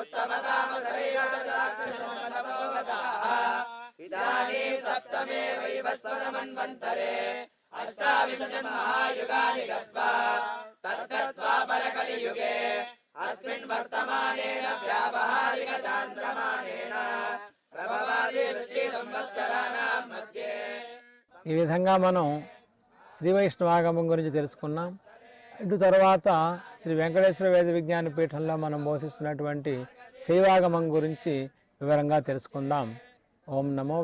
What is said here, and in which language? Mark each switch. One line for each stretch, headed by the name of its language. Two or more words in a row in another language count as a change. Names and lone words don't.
Sanskrit: उत्तमतामशरीरसाक्षरसमलभोगताः इदानीं सप्तमे वैवस्वतमन्वन्तरे अष्टाविंशतिमहायुगानि गत्वा तत्तद्वापरकलियुगे अस्मिन् वर्तमानेन व्यावहारिकचान्द्रमानेन प्रभवादि संवत्सराणां मध्ये
Telugu: ఈ విధంగా మనం శ్రీ వైష్ణవాగమం గురించి తెలుసుకున్నాం. ఇటు తర్వాత శ్రీ వెంకటేశ్వర వేద విజ్ఞాన పీఠంలో మనం బోధిస్తున్నటువంటి శైవాగమం గురించి వివరంగా తెలుసుకుందాం.
Sanskrit: ఓం నమో